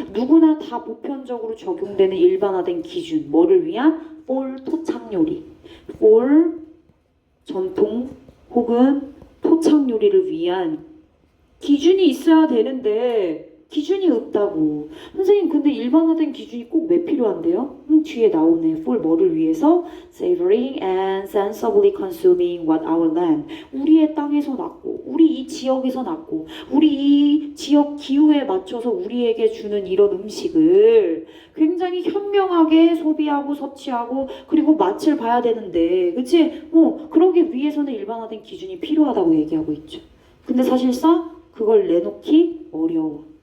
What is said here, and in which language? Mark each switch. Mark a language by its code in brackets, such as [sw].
[ko] 누구나 다 보편적으로 적용되는 일반화된 기준. 뭐를 위한? 볼 토착 요리. 볼 전통 혹은 토착 요리를 위한 기준이 있어야 되는데 기준이 없다고. 선생님 근데 일반화된 기준이 꼭 왜 필요한데요? 뒤에 나오네. for 뭐를 위해서? [en] Savoring and sensibly consuming what our land. [ko] 우리의 땅에서 났고 우리 이 지역에서 났고 우리 이 지역 기후에 맞춰서 우리에게 주는 이런 음식을 굉장히 현명하게 소비하고 섭취하고 그리고 맛을 봐야 되는데 그치? 그러기 위해서는 일반화된 기준이 필요하다고 얘기하고 있죠. 근데 사실상 그걸 내놓기 어려워.